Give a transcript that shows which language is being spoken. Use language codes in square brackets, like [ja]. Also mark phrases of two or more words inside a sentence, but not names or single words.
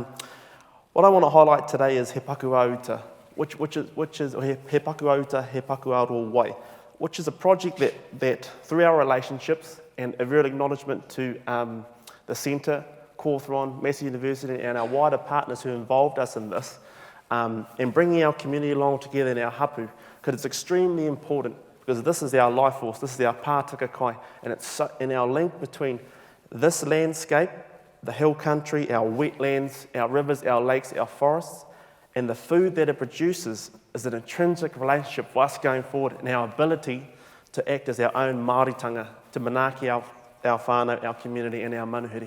[en] What I want to highlight today is He Paku Auta, which is He Paku Auta, He Paku Aroa Wai, which is a project that through our relationships and a real acknowledgement to the Centre, Cawthron, Massey University and our wider partners who involved us in this, and bringing our community along together in our hapu, because it's extremely important, because this is our life force, this is our [mi] pātaka kai, [en] and it's in our link between this landscape, the hill country, our wetlands, our rivers, our lakes, our forests, and the food that it produces is an intrinsic relationship for us going forward and our ability to act as our own Māoritanga, to manaaki our whānau, our community and our manuhiri.